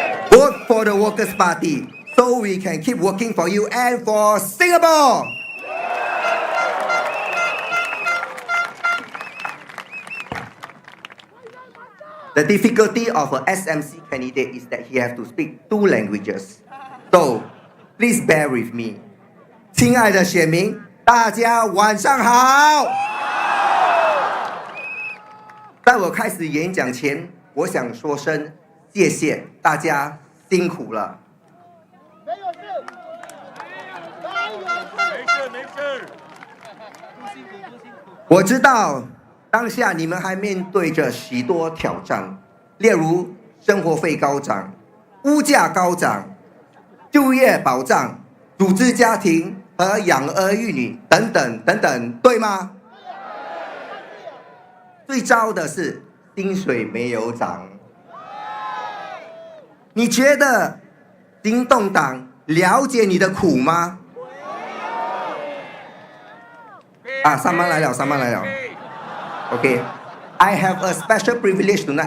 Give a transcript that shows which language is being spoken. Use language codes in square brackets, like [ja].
[en] Vote for the Workers' Party so we can keep working for you and for Singapore. The difficulty of an SMC candidate is that he has to speak 2 languages. So, please bear with me. [zh] 亲爱的选民，大家晚上好。在我开始演讲前，我想说声谢谢大家辛苦了。我知道当下你们还面对着许多挑战，例如生活费高涨、物价高涨、就业保障、组织家庭和养儿育女等等等等，对吗？最糟的是薪水没有涨。你觉得行动党了解你的苦吗？上班来了。 [en] Okay, I have a special privilege tonight.